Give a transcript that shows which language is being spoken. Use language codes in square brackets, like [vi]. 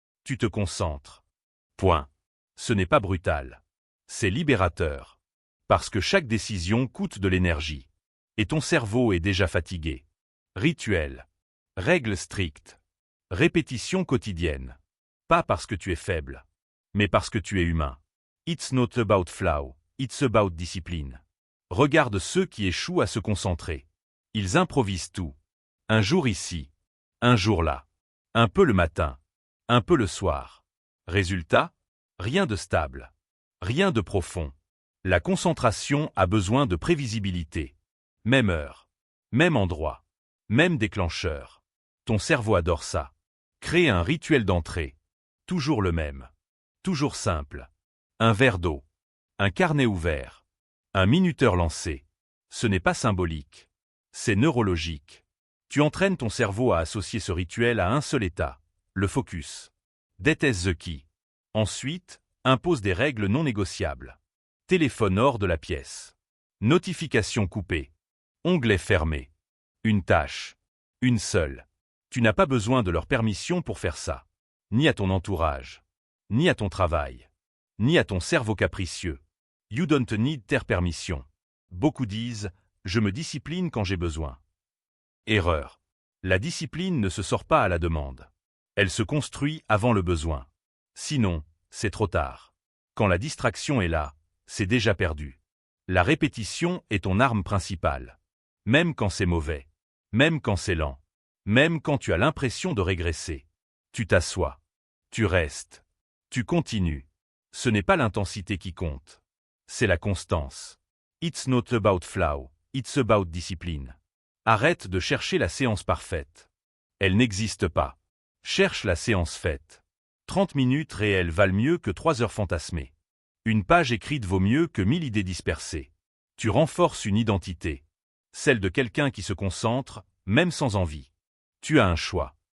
[fr] Tu te concentres. Point. Ce n'est pas brutal. C'est libérateur. Parce que chaque décision coûte de l'énergie. Et ton cerveau est déjà fatigué. Rituel. Règles strictes. Répétition quotidienne. Pas parce que tu es faible, mais parce que tu es humain. [en] It's not about flow, it's about discipline. [fr] Regarde ceux qui échouent à se concentrer. Ils improvisent tout. Un jour ici, un jour là. Un peu le matin, un peu le soir. Résultat, rien de stable. Rien de profond. La concentration a besoin de prévisibilité. Même heure. Même endroit. Même déclencheur. Ton cerveau adore ça. Crée un rituel d'entrée. Toujours le même. Toujours simple. Un verre d'eau. Un carnet ouvert. Un minuteur lancé. Ce n'est pas symbolique. C'est neurologique. Tu entraînes ton cerveau à associer ce rituel à un seul état. Le focus. [en] That is the key. [fr] Ensuite, impose des règles non négociables. Téléphone hors de la pièce. Notification coupée. Onglet fermé. Une tâche. Une seule. Tu n'as pas besoin de leur permission pour faire ça. Ni à ton entourage. Ni à ton travail. Ni à ton cerveau capricieux. [en] You don't need their permission. [fr] Beaucoup disent « je me discipline quand j'ai besoin ». Erreur. La discipline ne se sort pas à la demande. Elle se construit avant le besoin. Sinon, c'est trop tard. Quand la distraction est là, c'est déjà perdu. La répétition est ton arme principale. Même quand c'est mauvais. Même quand c'est lent. Même quand tu as l'impression de régresser. Tu t'assois. Tu restes. Tu continues. Ce n'est pas l'intensité qui compte. C'est la constance. [en] It's not about flow, it's about discipline. [fr] Arrête de chercher la séance parfaite. Elle n'existe pas. Cherche la séance faite. 30 minutes réelles valent mieux que 3 heures fantasmées. Une page écrite vaut mieux que 1000 idées dispersées. Tu renforces une identité. Celle de quelqu'un qui se concentre, même sans envie. Tu as un choix.